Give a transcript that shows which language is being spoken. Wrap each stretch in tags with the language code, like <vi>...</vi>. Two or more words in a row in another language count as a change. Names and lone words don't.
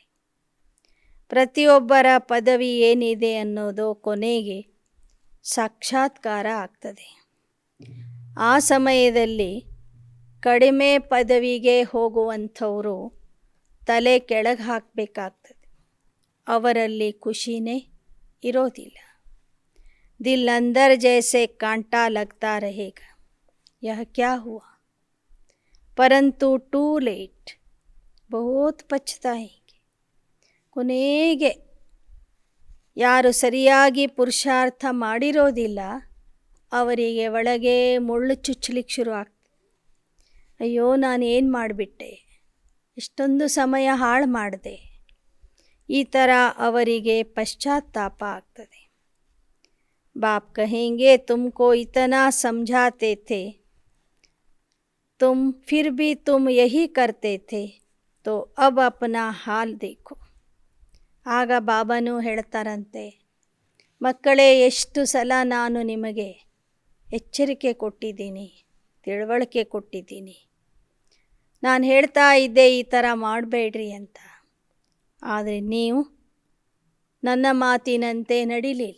<kn>ಪ್ರತಿಯೊಬ್ಬರ ಪದವಿ ಏನಿದೆ ಅನ್ನೋದು ಕೊನೆಗೆ ಸಾಕ್ಷಾತ್ಕಾರ ಆಗ್ತದೆ. ಆ ಸಮಯದಲ್ಲಿ ಕಡಿಮೆ ಪದವಿಗೆ ಹೋಗುವಂಥವರು ತಲೆ ಕೆಳಗೆ ಹಾಕಬೇಕಾಗ್ತದೆ. ಅವರಲ್ಲಿ ಖುಷಿನೇ ಇರೋದಿಲ್ಲ.</kn> <hi>ದಿಲ್ अंदर जैसे कांटा लगता रहेगा, यह क्या हुआ, परंतु</hi> <en>too late,</en> <hi>बहुत पछताएंगे.</hi> <kn>ಕೊನೆಗೆ ಯಾರು ಸರಿಯಾಗಿ ಪುರುಷಾರ್ಥ ಮಾಡಿರೋದಿಲ್ಲ ಅವರಿಗೆ ಒಳಗೆ ಮುಳ್ಳು ಚುಚ್ಚಲಿಕ್ಕೆ ಶುರು ಆಗ್ತದೆ. ಅಯ್ಯೋ ನಾನು ಏನು ಮಾಡಿಬಿಟ್ಟೆ, ಇಷ್ಟೊಂದು ಸಮಯ ಹಾಳು ಮಾಡಿದೆ. ಈ ಥರ ಅವರಿಗೆ ಪಶ್ಚಾತ್ತಾಪ ಆಗ್ತದೆ.</kn> <hi>बाप कहेंगे तुमको इतना समझाते थे, तुम फिर भी तुम यही करते थे, तो अब अपना हाल देखो.</hi> <kn>ಆಗ ಬಾಬಾನು ಹೇಳ್ತಾರಂತೆ, ಮಕ್ಕಳೇ, ಎಷ್ಟು ಸಲ ನಾನು ನಿಮಗೆ ಎಚ್ಚರಿಕೆ ಕೊಟ್ಟಿದ್ದೀನಿ, ತಿಳುವಳಿಕೆ ಕೊಟ್ಟಿದ್ದೀನಿ. ನಾನು ಹೇಳ್ತಾ ಇದ್ದೆ ಈ ಥರ ಮಾಡಬೇಡ್ರಿ ಅಂತ. ಆದರೆ ನೀವು ನನ್ನ ಮಾತಿನಂತೆ ನಡಿಲಿಲ್ಲ.</kn>